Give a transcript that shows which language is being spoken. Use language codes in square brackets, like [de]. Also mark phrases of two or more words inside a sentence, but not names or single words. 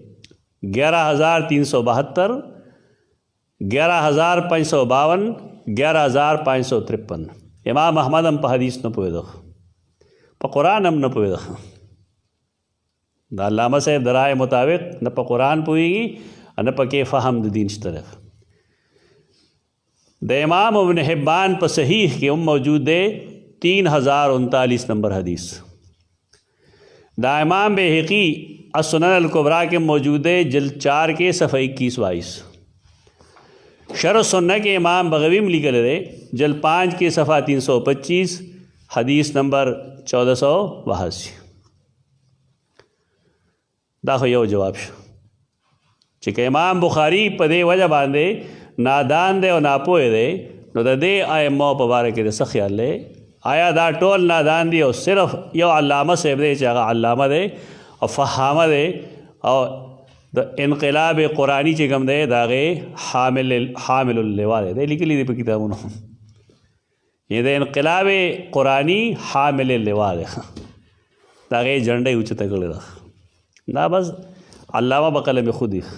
[ps] 11372 11552 11553 امام احمد هم په حدیث نه پوهېده په قرآن هم نه پوهېده دا علامه صاحب د رائے مطابق نه په قرآن پوهېږي نه په کې فهم د دین شته ده د امام ابن حبان په صحیح کې هم موجود دی 3039 نمبر حدیث دا [ur] امام بیہقی السنن الکبریٰ کے موجود ہے جلد 4 کے صفحہ 21-22 شرح سنہ کے امام بغوی میں لکھل ہے جلد 5 کے صفحہ 325 حدیث نمبر 1482 [ps] دا خو یو جواب شو چې که امام بخاری په دې وجه باندې نادان دی او ناپوه دی نو د دې ائمو په باره کې د څه خیال دی آیا دا ټول نادان دی او صرف یو علامه صاحب دی چې هغه علامه دی او فهامه دی او د انقلاب قرآني چې کوم دی د هغې [ar] حامل اللواء [ps] دی لیکلي دي په کتابونو یې د انقلاب قرآني [ar] حامل اللواء [ps] دی د هغې جنډه یې اوچته کړې ده دا بس علامه په قلم خودي